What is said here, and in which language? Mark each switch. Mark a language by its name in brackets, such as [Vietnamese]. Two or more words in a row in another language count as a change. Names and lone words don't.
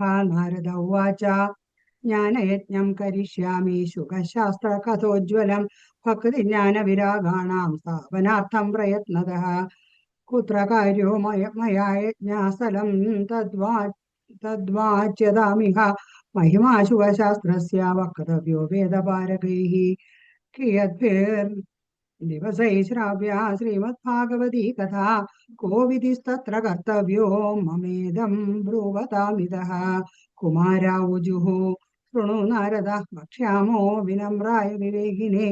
[Sanskrit] നാരദ ഉവാച. ജ്ഞാനയജ്ഞം കരിഷ്യാമി ശുഖശാസ്ത്രകഥോജ്വലം ഭക്തിജ്ഞാനവിരാഗാണാം സ്ഥാപനാർത്ഥം പ്രയത്നതഃ. കുത്ര കാര്യോ മയാ യജ്ഞസ്ഥലം തദ്വാച്യതാമിഹ. महिमा शुभशास्त्रस्य वक्तव्यो वेदपारकैः. कियद्भिर्दिवसैः श्राव्या श्रीमद्भागवती कथा. को विधिस्तत्र कर्तव्यो ममेदं ब्रूवतामिदः. कुमारा ऊजुः शृणु नारद वक्ष्यामो विनम्राय विवेकिने.